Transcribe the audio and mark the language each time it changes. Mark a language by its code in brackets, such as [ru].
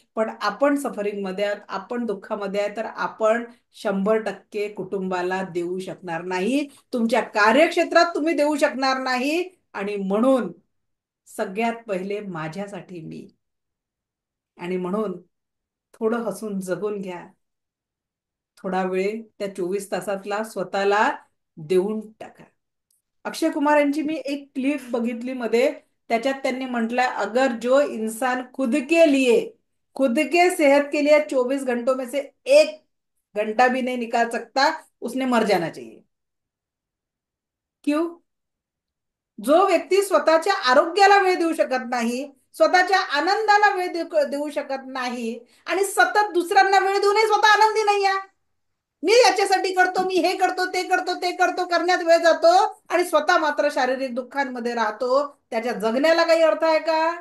[mr] पण आपण सफरिंग मध्ये आहात, आपण दुःखामध्ये आहे, तर आपण 100% कुटुंबाला देऊ शकणार नाही, तुमच्या कार्यक्षेत्रात तुम्ही देऊ शकणार नाही. आणि म्हणून सगळ्यात पहिले माझ्यासाठी मी. आणि म्हणून थोडं हसून जगून घ्या. थोडा वेळ त्या 24 तासातला स्वतःला देऊन टाका. अक्षय कुमार यांची मी एक क्लिप बघितली मध्ये, त्याच्यात त्यांनी म्हटलंय, [hi] अगर जो इंसान खुद के सेहत के लिए 24 घंटों में से 1 घंटा भी नहीं निकाल सकता, उसने मर जाना चाहिए. क्यों? [mr] जो व्यक्ती स्वतःच्या आरोग्याला वेळ देऊ शकत नाही, स्वतःच्या आनंदाला वेळ देऊ शकत नाही, आणि सतत दुसऱ्यांना वेळ देऊनही स्वतः आनंदी नाही आहे, मी याच्यासाठी करतो, मी हे करतो, ते करतो, ते करतो, करण्यात वेळ जातो, आणि स्वतः मात्र शारीरिक दुःखांमध्ये राहतो, त्याच्या जगण्याला काही अर्थ आहे का?